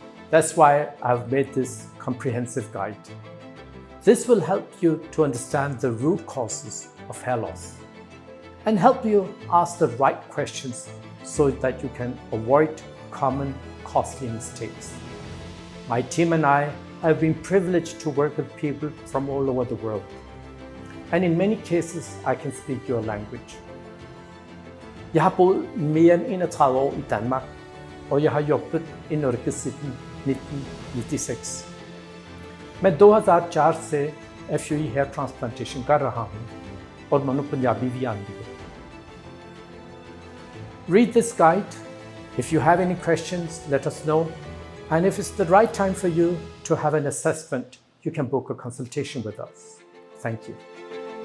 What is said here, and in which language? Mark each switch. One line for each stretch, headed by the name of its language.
English: That's why I've made this comprehensive guide. This will help you to understand the root causes of hair loss and help you ask the right questions so that you can avoid common costly mistakes. My team and I have been privileged to work with people from all over the world. And in many cases, I can speak your language.
Danish: Jeg har boet mere end 31 år i Danmark, og jeg har jobbet i Norge siden 1996.
Hindi: मैं 2004 से
English: FUE hair transplantation
Hindi: कर रहा हूँ और मनु पंजाबी भी आती है.
English: Read this guide. If you have any questions, let us know. And if it's the right time for you to have an assessment, you can book a consultation with us. Thank you.